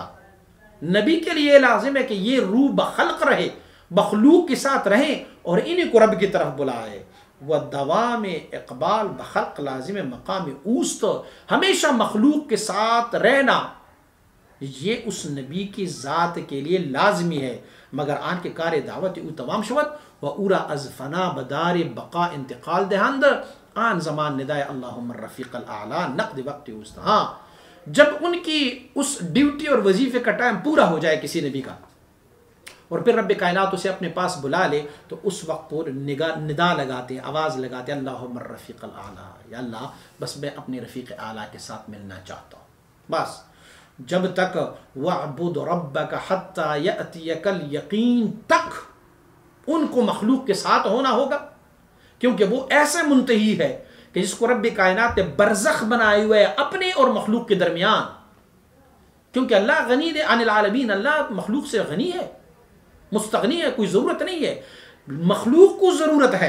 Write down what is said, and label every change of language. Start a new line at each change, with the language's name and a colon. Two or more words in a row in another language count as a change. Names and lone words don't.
Urdu: نبی کے لیے لازم ہے کہ یہ روح بخلق رہے، مخلوق کے ساتھ رہیں اور انہیں کو رب کی طرف بلائے۔
Persian: وَدَوَامِ اقبال بخلق لازم مقام اوست،
Urdu: ہمیشہ مخلوق کے ساتھ رہنا یہ اس نبی کی ذات کے لیے لازمی ہے،
Persian: مگر آن کے کار دعوت او تمام شود و اورا از فنا بدار بقا انتقال دہند آن زمان ندائے
Arabic: اللہم الرفیق الاعلی
Persian: نقد وقت اوست۔
Urdu: ہاں، جب ان کی اس ڈیوٹی اور وظیفے کا ٹائم پورا ہو جائے کسی نبی کا اور پھر رب کائنات اسے اپنے پاس بلا لے تو اس وقت وہ ندا لگاتے ہیں، آواز لگاتے ہیں،
Arabic: اللہم الرفیق الاعلی،
Urdu: یا اللہ بس میں اپنے رفیق اعلیٰ کے ساتھ ملنا چاہتا ہوں۔ بس جب تک
Arabic: وَاعْبُدْ رَبَّكَ حَتَّى يَأْتِيَكَ الْيَقِينَ
Urdu: تک ان کو مخلوق کے ساتھ ہونا ہوگا، کیونکہ وہ ایسے منتہی ہے کہ جس کو رب کائنات نے برزخ بنائے ہوئے اپنے اور مخلوق کے درمیان، کیونکہ
Arabic: اللہ غنی عن العالمین،
Urdu: اللہ مخلوق سے غنی ہے، مستغنی ہے، کوئی ضرورت نہیں ہے، مخلوق کو ضرورت ہے۔